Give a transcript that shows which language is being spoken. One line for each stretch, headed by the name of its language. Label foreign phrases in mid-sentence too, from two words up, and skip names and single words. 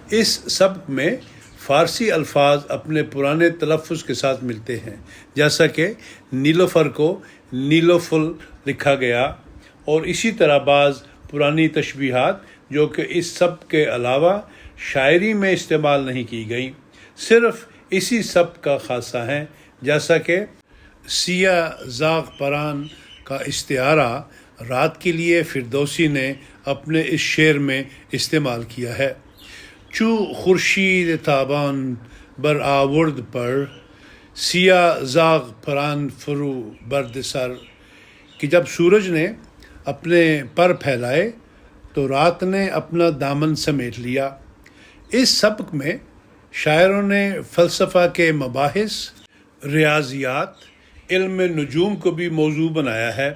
Urdu: اس سبق میں فارسی الفاظ اپنے پرانے تلفظ کے ساتھ ملتے ہیں، جیسا کہ نیلوفر کو نیلوفل لکھا گیا، اور اسی طرح بعض پرانی تشبیہات جو کہ اس سب کے علاوہ شاعری میں استعمال نہیں کی گئیں، صرف اسی سب کا خاصہ ہیں، جیسا کہ
Persian: سیاہ زاغ پران
Urdu: کا استعارہ رات کے لیے فردوسی نے اپنے اس شعر میں استعمال کیا ہے۔
Persian: چو خورشید تابان بر آورد پر، سیاہ زاغ پران فرو برد سر،
Urdu: کہ جب سورج نے اپنے پر پھیلائے تو رات نے اپنا دامن سمیٹ لیا۔ اس سبق میں شاعروں نے فلسفہ کے مباحث، ریاضیات، علم نجوم کو بھی موضوع بنایا ہے۔